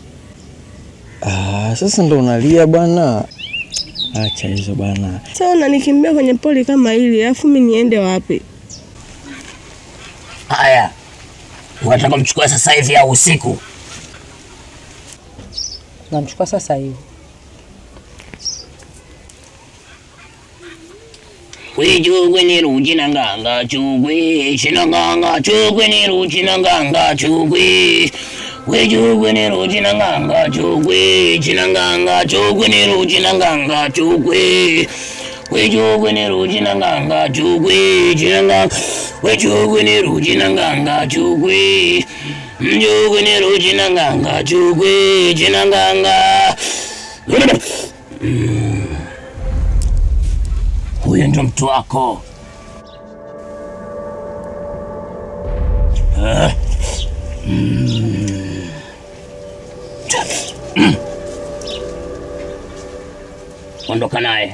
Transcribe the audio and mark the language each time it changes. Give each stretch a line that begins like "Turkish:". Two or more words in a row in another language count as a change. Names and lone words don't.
Swahili: Sasa ndo unalia bwana. Acha hizo bwana. Sasa unanikimbia kwenye poli kama hili, alafu mimi niende wapi? Haya. Unataka mchukue sasa hivi au usiku? Namchukua sasa hivi.
Meru: Chugwe ni ruji na nganga chugwe, chinanganga chugwe ni ruji na nganga chugwe. Chugwe ni ruji na nganga chugwe, chinanganga chugwe ni ruji na nganga chugwe. Chugwe ni ruji na nganga chugwe, chinanganga chugwe ni ruji na nganga chugwe. Chugwe ni ruji na nganga chugwe, chinanganga.
Swahili: Huyo ndo mtu wako. Ondoka naye.